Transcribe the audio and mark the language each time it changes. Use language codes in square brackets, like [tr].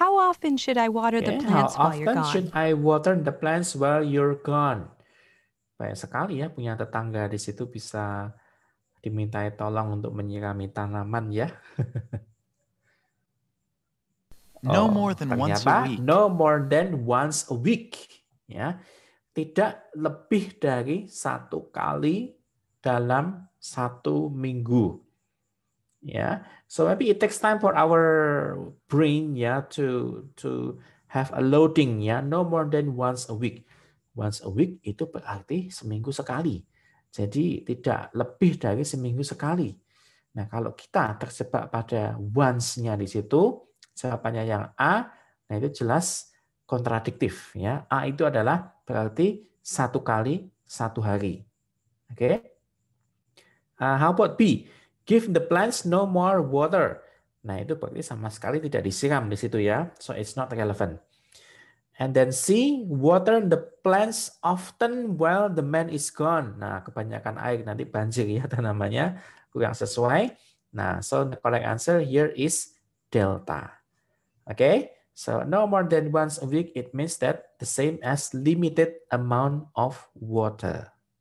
[en] How often should I water the plants while you're How often gone? should I water the plants while you're gone? [id] Banyak sekali ya punya tetangga di situ bisa dimintai tolong untuk menyirami tanaman ya. [en] No more than once a week. No more than once a week. [id] Ya, tidak lebih dari 1 kali dalam 1 minggu. [en] Yeah, so maybe it takes time for our brain, yeah, to have a loading, yeah, no more than once a week. [id] Once a week itu berarti seminggu sekali. Jadi tidak lebih dari seminggu sekali. Nah, kalau kita terjebak pada once-nya di situ, jawabannya yang A, nah itu jelas kontradiktif, ya. A itu adalah berarti 1 kali 1 hari. [en] Oke. How about B? Give the plants no more water. [id] Nah, itu berarti sama sekali tidak disiram di situ ya. [en] So it's not relevant. And then C, water the plants often while the man is gone. [id] Nah, kebanyakan air nanti banjir ya tanamannya, kurang sesuai. [en] Nah, so the correct answer here is delta. Okay, so no more than once a week, it means that the same as limited amount of water.